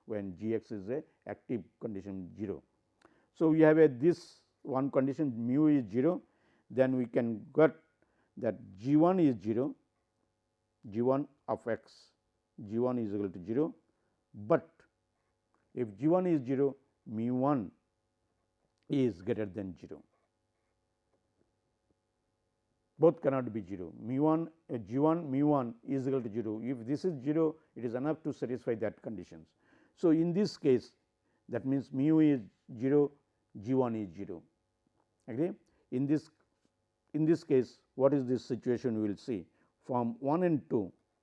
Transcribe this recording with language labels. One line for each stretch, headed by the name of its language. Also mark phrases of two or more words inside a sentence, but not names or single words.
English: when g x is a active condition 0. So, we have a this one condition mu is 0, then we can get that g 1 is 0, g 1 of x, g 1 is equal to 0, but if g 1 is 0, mu 1 is greater than 0. Both cannot be 0. Mu 1 g 1 mu 1 is equal to 0. If this is 0, it is enough to satisfy that conditions. So, in this case, that means mu is 0, g 1 is 0. Agree? In this case, what is this situation? We will see from 1 and 2.